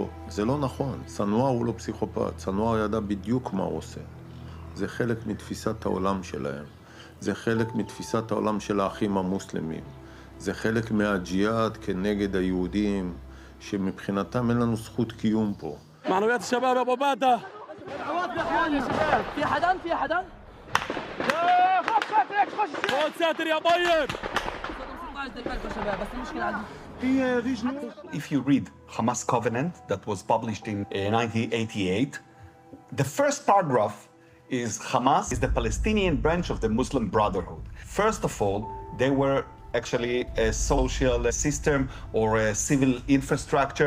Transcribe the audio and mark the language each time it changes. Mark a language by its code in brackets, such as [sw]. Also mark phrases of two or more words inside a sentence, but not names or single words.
[he] זה לא נכון. סנואר הוא לא פסיכופת. סנואר ידע בדיוק מה הוא עושה. זה חלק מתפיסת העולם שלהם. זה חלק מתפיסת העולם של האחים המוסלמים. זה חלק מהג'יהאד כנגד היהודים. שמבחינתם אין לנו זכות קיום פה. [ar] معنويات الشباب يا ابو باده. دعوات باخواني يا شباب. في حدا؟ لا خش ساتر خش. خد ساتر يا طيب. [en] If you read Hamas Covenant that was published in 1988, the first paragraph is Hamas is the Palestinian branch of the Muslim Brotherhood. First of all, they were actually a social system or a civil infrastructure.